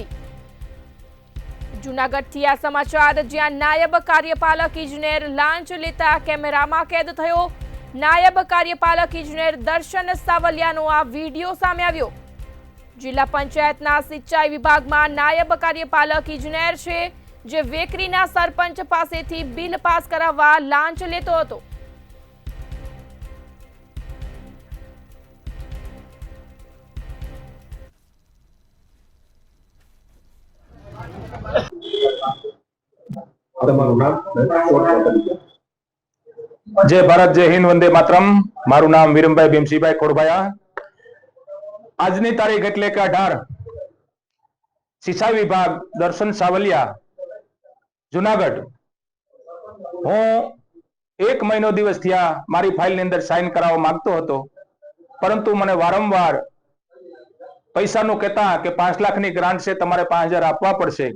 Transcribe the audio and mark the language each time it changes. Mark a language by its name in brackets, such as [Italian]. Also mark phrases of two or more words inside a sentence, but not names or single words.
[Gujarati] જૂનાગઢથી આ સમાચાર, જ્યાં નાયબ કાર્યપાલક ઇજનેર લાંચ લેતા કેમેરામાં કેદ થયો। નાયબ કાર્યપાલક ઇજનેર દર્શન સાવલિયાનો આ વિડીયો સામે આવ્યો। જિલ્લા પંચાયતના સિંચાઈ વિભાગમાં નાયબ કાર્યપાલક ઇજનેર છે, જે વેકરીના સરપંચ પાસેથી બિલ પાસ કરાવવા લાંચ લેતો હતો। [Hindi] जय भारत, जय हिंद, वंदे मातरम। [Gujarati] મારું નામ वीरमभाई भीमसिंहभाई खोड़बाया। આજની તારીખ એટલે કે 18 સિંચાઈ વિભાગ દર્શન સાવલિયા જુનાગઢ। હું 1 મહિનો દિવસ થયા મારી ફાઇલની અંદર સાઇન કરાવવા માંગતો હતો, પરંતુ મને વારંવાર પૈસાનું કહેતા કે 5 લાખની ગ્રાન્ટ છે, તમારે 5000 આપવા પડશે।